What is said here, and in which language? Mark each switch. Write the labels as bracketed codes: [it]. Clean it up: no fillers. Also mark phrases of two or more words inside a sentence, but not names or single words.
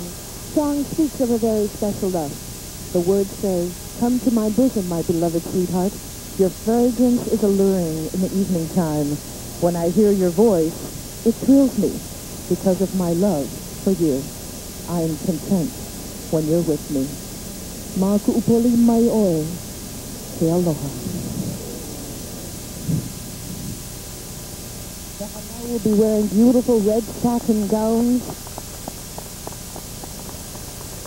[en] Song speaks of a very special love. The words say, "Come to my bosom, my beloved sweetheart. Your fragrance is alluring in the evening time. When I hear your voice, it thrills me because of my love for you. I am content when you're with me. [haw] Ma ku'upoli mai oe, te aloha." [en] The halau will be wearing beautiful red satin gowns.